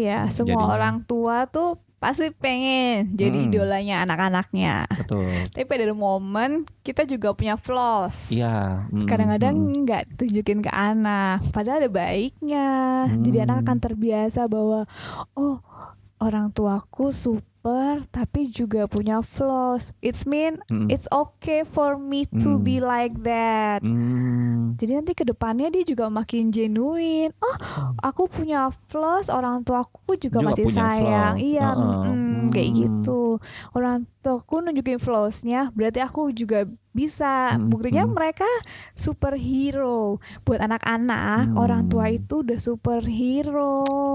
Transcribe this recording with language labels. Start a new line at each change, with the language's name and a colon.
Indonesian: semua orang tua tuh pasti pengen jadi idolanya anak-anaknya. Betul. Tapi pada momen kita juga punya flaws. Iya. Kadang-kadang nggak tunjukin ke anak, padahal ada baiknya. Jadi anak akan terbiasa bahwa orang tuaku baper tapi juga punya flaws.
English: It's okay for me to be like that.
Indonesian: Jadi nanti kedepannya dia juga makin genuine. Oh, aku punya flaws, orang tuaku juga masih sayang. Flaws. Iya, kayak gitu. Orang tuaku nunjukin flaws-nya, berarti aku juga bisa. Buktinya mereka superhero. Buat anak-anak, orang tua itu udah superhero.